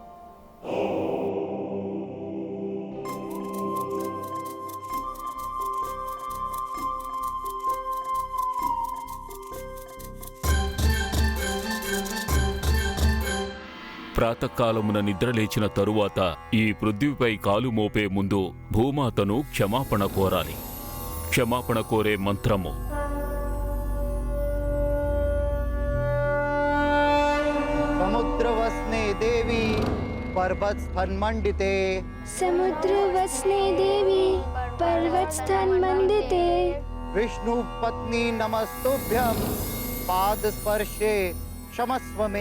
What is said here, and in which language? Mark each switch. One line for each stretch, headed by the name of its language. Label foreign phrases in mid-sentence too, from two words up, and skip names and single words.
Telugu: ప్రాతకాలమున నిద్రలేచిన తరువాత ఈ పృథ్వీపై కాలు మోపే ముందు భూమాతను క్షమాపణ కోరాలి. క్షమాపణ కోరే మంత్రము
Sanskrit: समुद्रवस्ने देवी पर्वतस्थन्मण्डिते समुद्रवस्ने देवी पर्वतस्थन्मण्डिते विष्णुपत्नी नमस्तुभ्यं पादस्पर्शे क्षमस्व मे